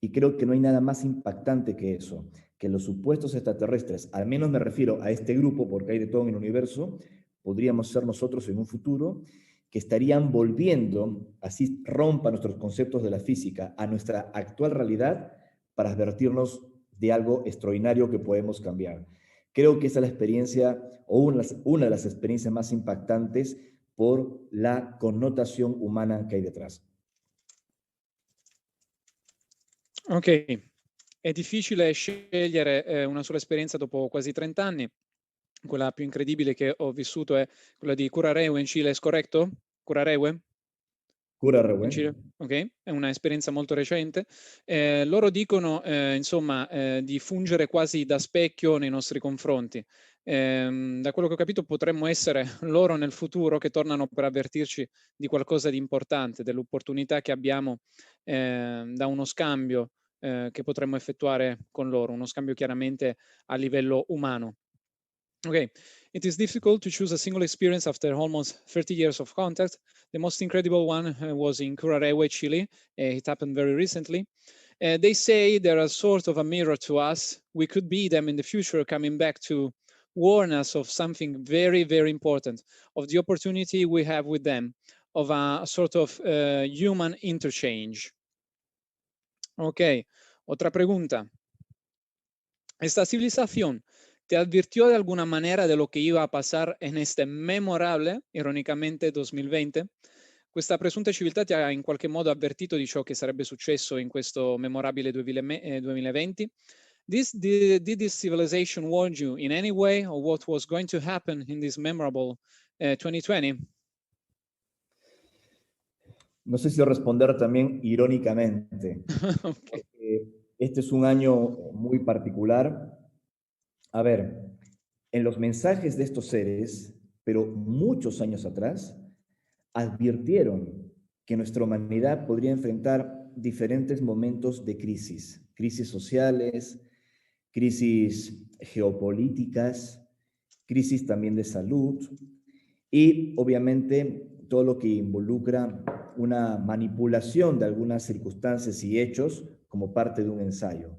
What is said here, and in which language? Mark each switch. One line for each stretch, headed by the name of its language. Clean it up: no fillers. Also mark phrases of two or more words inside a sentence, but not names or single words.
Spanish: Y creo que no hay nada más impactante que eso, que los supuestos extraterrestres, al menos me refiero a este grupo, porque hay de todo en el universo, podríamos ser nosotros en un futuro, que estarían volviendo, así rompa nuestros conceptos de la física, a nuestra actual realidad para advertirnos de algo extraordinario que podemos cambiar. Creo que esa es la experiencia o una de las experiencias más impactantes por la connotación humana che hai detrás.
Italian: Ok, è difficile scegliere una sola esperienza dopo quasi 30 anni. Quella più incredibile che ho vissuto è quella di Curarehue in Cile, è corretto? Curarehue? In Curarehue. Cile? Ok, è una esperienza molto recente. Loro dicono, insomma, di fungere quasi da specchio nei nostri confronti. Da quello che ho capito potremmo essere loro nel futuro che tornano per avvertirci di qualcosa di importante, dell'opportunità che abbiamo da uno scambio che potremmo effettuare con loro, uno scambio chiaramente a livello umano.
English: Okay, it is difficult to choose a single experience after almost 30 years of contact. The most incredible one was in Curarehue, Chile. It happened very recently. They say they're a sort of a mirror to us. We could be them in the future coming back to warn us of something very, very important, of the opportunity we have with them, of a sort of human interchange.
Spanish: Ok, otra pregunta. Esta civilización te advirtió de alguna manera de lo que iba a pasar en este memorable, ironicamente, 2020.
Italian: Questa presunta civiltà ti ha in qualche modo avvertito di ciò che sarebbe successo in questo memorabile 2020?
English: Did this civilization warn you in any way of what was going to happen in this memorable 2020?
Spanish: No sé si responder también irónicamente, Okay. porque este es un año muy particular. A ver, en los mensajes de estos seres, pero muchos años atrás, advirtieron que nuestra humanidad podría enfrentar diferentes momentos de crisis sociales, crisis geopolíticas, crisis también de salud y obviamente todo lo que involucra una manipulación de algunas circunstancias y hechos como parte de un ensayo.